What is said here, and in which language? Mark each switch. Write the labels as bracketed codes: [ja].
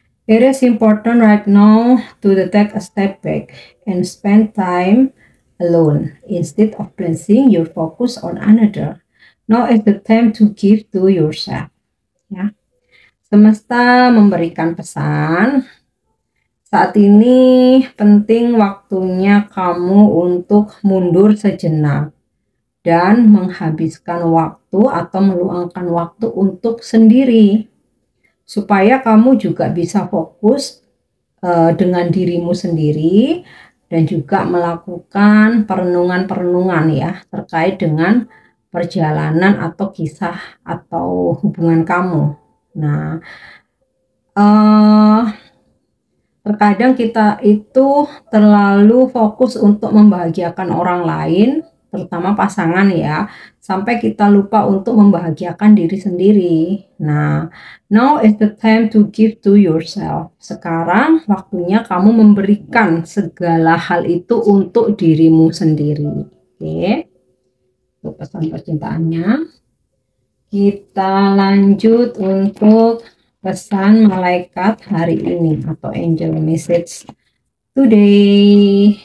[en] It is important right now to take a step back and spend time alone instead of placing your focus on another. Now is the time to give to yourself. [id] Ya. Semesta memberikan pesan. Saat ini penting waktunya kamu untuk mundur sejenak dan menghabiskan waktu atau meluangkan waktu untuk sendiri supaya kamu juga bisa fokus dengan dirimu sendiri dan juga melakukan perenungan-perenungan ya terkait dengan perjalanan atau kisah atau hubungan kamu. Nah, terkadang kita itu terlalu fokus untuk membahagiakan orang lain, terutama pasangan ya, sampai kita lupa untuk membahagiakan diri sendiri. [en] Nah, now is the time to give to yourself. [id] Sekarang waktunya kamu memberikan segala hal itu untuk dirimu sendiri. Oke, itu pesan percintaannya. Kita lanjut untuk pesan malaikat hari ini atau [en] angel message today.